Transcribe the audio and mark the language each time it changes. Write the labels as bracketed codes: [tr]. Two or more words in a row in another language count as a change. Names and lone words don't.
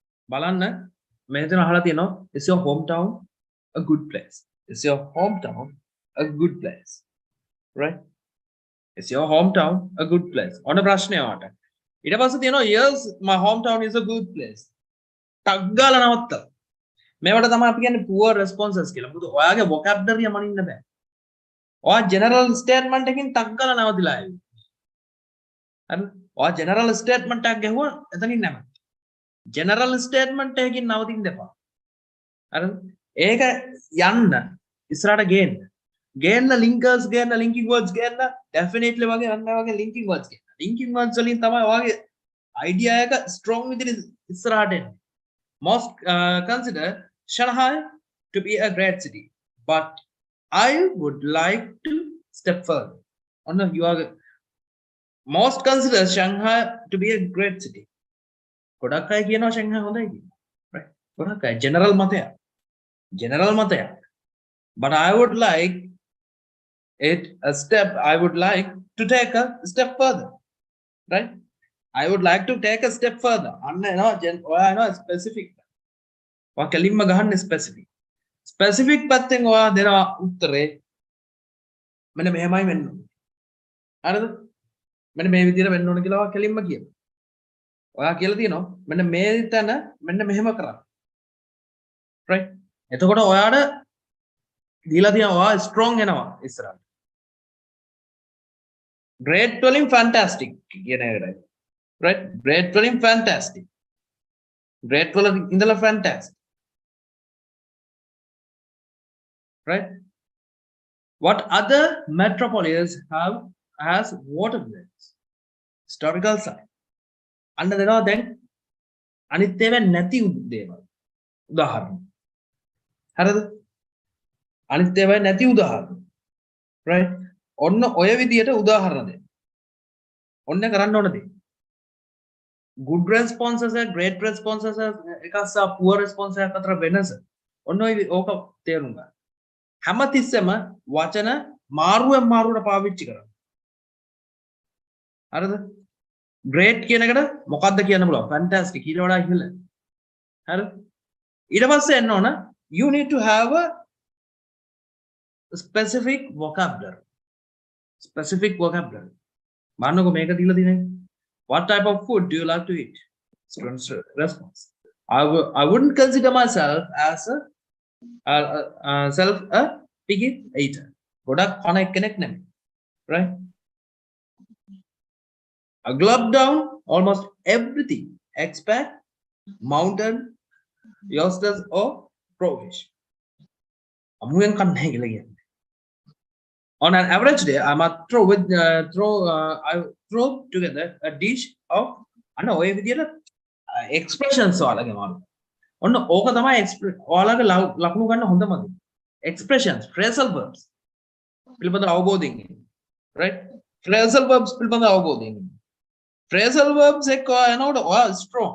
[si] බලන්න මෙතන අහලා තියෙනවා [en] is your hometown a good place? Is your hometown a good place? Right? Is your hometown a good place? [si] ඔන්න ප්‍රශ්නය වාට. ඊට පස්සේ තියෙනවා [en] yes my hometown is a good place. [si] ටක් ගාලා නවත්ත. මේවට තමයි අපි කියන්නේ [en] poor responses [si] කියලා. මොකද ඔයාගේ vocabulary එක මනින්න බෑ. ඔයා [en] general statement [si] එකකින් ටක් ගාලා නවතිලා ආවේ. හරි? ඔයා [en] general statement [si] එකක් ගැහුවා එතනින් නැම. [en] general statement [si] එකකින් නවතින්න එපා. හරිද? ඒක යන්න ඉස්සරහට ගේන්න. ගේන්න linkers ගේන්න [en] linking words [si] ගේන්න definitely වගේ අන්න වගේ [en] linking words [si] ගේන්න. [en] linking words [si] වලින් තමයි ඔයාගේ idea එක strong විදිහට ඉස්සරහට එන්නේ. [en] Most consider Shanghai to be a great city, but I would like to step further. You are most consider Shanghai to be a great city. [si] ගොඩක් අය කියනවා Shanghai හොඳයි කියලා. Right? ගොඩක් අය general මතයක්. General මතයක්. [en] But I would like I would like to take a step further. Right? I would like to take a step further. [si] අන්න එනවා ඔයා එනවා specific. ඔයා කෙලින්ම ගහන්න specific. Specific පැත්තෙන් ඔයා දෙනවා උත්තරේ මෙන්න මෙහෙමයි වෙන්න ඕනේ. හරිද? මෙන්න මේ විදිහට වෙන්න ඕන කියලා ඔයා කෙලින්ම කියනවා. ඔයා කියලා තියෙනවා මෙන්න මේ තැන මෙන්න මෙහෙම කරන්න. right? එතකොට ඔයාට දීලා තියෙනවා ඔයා strong වෙනවා ඉස්සරහට. great වලින් fantastic කියන එකයි. right? great වලින් fantastic. great වල ඉඳලා fantastic. right? [en] What other metropolis has waterways? Historical site. [si] අන්න දෙනවා දැන් අනිත් ඒවා නැති දේවල්. උදාහරණ. හරිද? අනිත් ඒවා නැති උදාහරණ. right? ඔන්න ඔය විදියට උදාහරණ දෙන්න. ඔන්න කරන්න ඕන දේ. [en] good responses and great responses [si] එකක් සහ [en] poor responses [si] අතර වෙනස. ඔන්න ඔය ඕක තේරුම් ගන්න. හැමතිස්සෙම වචන මාරුවෙන් මාරුවට පාවිච්චි කරන්න. හරිද? great කියන එකට මොකක්ද කියන්න පුළුවන්? fantastic ඊට වඩා ඉහළ. හරිද? ඊට පස්සේ එන්න ඕන [en] you need to have a specific vocabulary. specific vocabulary. [si] මාන්නකෝ මේක දීලා තියෙනවා. [en] what type of food do you like to eat? Student's response. I wouldn't consider myself as a picky eater. [si] ගොඩක් කන කෙනෙක් නෙමෙයි. right? [en] I glop down almost everything except mountain, yasas or provish. [si] අමුයෙන් කන්නේ කියලා කියන්නේ. [en] On an average day, I must throw together a dish of [si] අන්න ඔය විදියට [en] expressions [si] ඔයාලගේ මාරු. ඔන්න ඕක තමයි ඔයාලගේ ලකුණු ගන්න හොඳම දේ. [en] expressions, phrasal verbs. [si] පිළිබඳ අවබෝධයෙන්. right? [en] phrasal verbs [si] පිළිබඳ අවබෝධයෙන්. [en] phrasal verbs [si] එක යනකොට ඔයා strong.